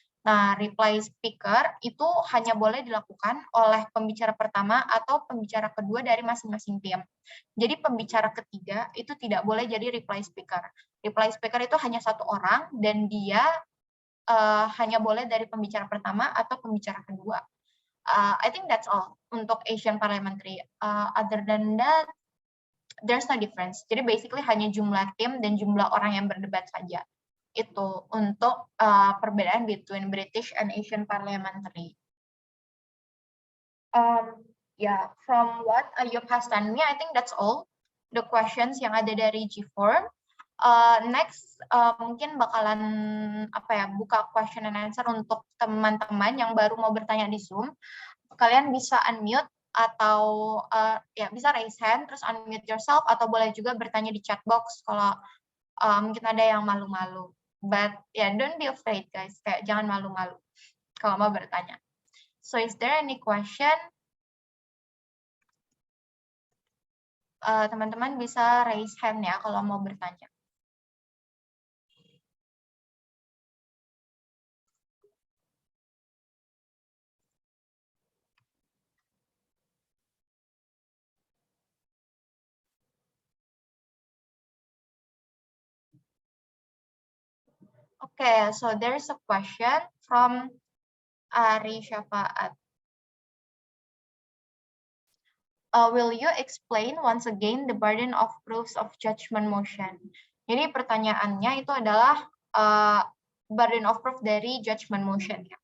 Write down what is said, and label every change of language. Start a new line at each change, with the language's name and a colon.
Indonesian: Nah, reply speaker itu hanya boleh dilakukan oleh pembicara pertama atau pembicara kedua dari masing-masing tim. Jadi pembicara ketiga itu tidak boleh jadi reply speaker. Reply speaker itu hanya satu orang dan dia hanya boleh dari pembicara pertama atau pembicara kedua.
English: I think that's all
Indonesian: untuk
English: Asian Parliamentary. Other than that, there's no difference.
Indonesian: Jadi
English: basically
Indonesian: hanya jumlah tim dan jumlah orang yang berdebat saja. Itu untuk perbedaan
English: between
Indonesian: British and Asian Parliamentary.
English: From what Ayub has done me, I think that's all the questions
Indonesian: yang ada dari
English: G4.
Indonesian: Next, mungkin bakalan buka
English: question and answer
Indonesian: untuk teman-teman yang baru mau bertanya di Zoom. Kalian bisa unmute atau bisa raise hand terus
English: unmute yourself,
Indonesian: atau boleh juga bertanya di chat box kalau mungkin ada yang malu-malu.
English: But don't be afraid guys,
Indonesian: kayak jangan malu-malu kalau mau bertanya.
English: So is there any question?
Indonesian: Teman-teman bisa
English: raise hand
Indonesian: ya kalau mau bertanya.
English: Okay, so there's a question from Ari Syafaat. Will you explain once again the burden of proofs of judgment motion?
Indonesian: Jadi pertanyaannya itu adalah burden of proof dari judgment motion ya.